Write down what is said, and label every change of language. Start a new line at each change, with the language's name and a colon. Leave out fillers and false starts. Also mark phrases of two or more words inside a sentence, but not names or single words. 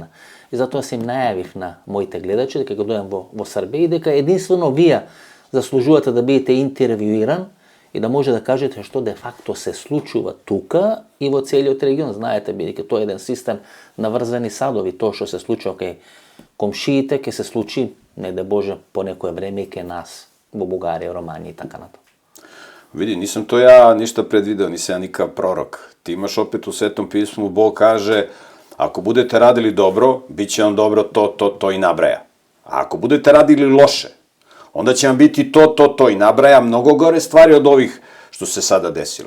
Macedonian: И затоа се им најавив на моите гледачи дека го дојдам во Србија и дека единствено вие заслужувате да бидете интервјуиран и да може да кажете што де факто се случува тука и во целиот регион. Знаете, бидејќи тоа е еден систем на врзани садови, тоа што се случува кај комшиите, ќе се случи, не да Боже, по некое време и кај нас, во Бугарија, Романија и така натаму.
Serbian: Vidi, nisam to ja ništa predvideo, nisam ja nikakav prorok. Ti imaš opet u Svetom pismu, Bog kaže, ako budete radili dobro, bit će vam dobro to i nabraja. A ako budete radili loše, onda će vam biti to i nabraja mnogo gore stvari od ovih što se sada desilo.